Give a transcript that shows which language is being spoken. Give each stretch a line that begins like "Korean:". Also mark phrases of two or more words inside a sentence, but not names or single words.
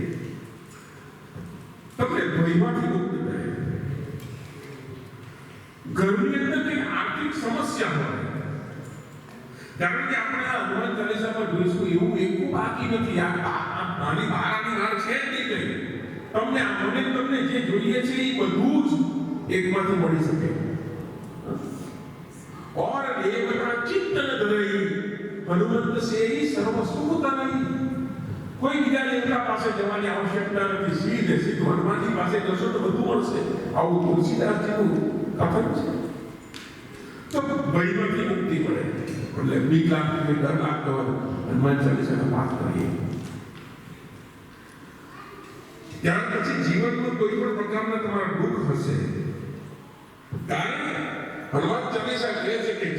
Gujarati: તમને ભયમાંથી મુક્ત કરે ઘરની અંદર કઈ આર્થિક સમસ્યા હોય કારણ કે આપણે આ હનુમાન ચાલીસામાં જોઈશું એવું એકું બાકી નથી આ નાની બારાની વાર છે જ નહીં કઈ તમને જે જોઈએ છે એ બધું જ એકમાંથી મળી શકે
Awadhi: और देवता चित्तन धरई हनुमंत से ही सर्व सुख तनई
Gujarati: कोई બીજા દેવતા પાસે જવાની આવશ્યકતા નથી સીધે સીધું હનુમાનજી પાસે જશો તો બધું મળશે આવું તુલસીદાસજીનું કથન છે તો ભયમાંથી મુક્તિ મળે એટલે બીક લાગતી ડર લાગતો હોય હનુમાન ચાલીસાનો પાઠ કરીએ ત્યાર પછી જીવનમાં કોઈ પણ પ્રકારના તમારા દુઃખ હશે કારણ હનુમાન ચાલીસા કહે છે કે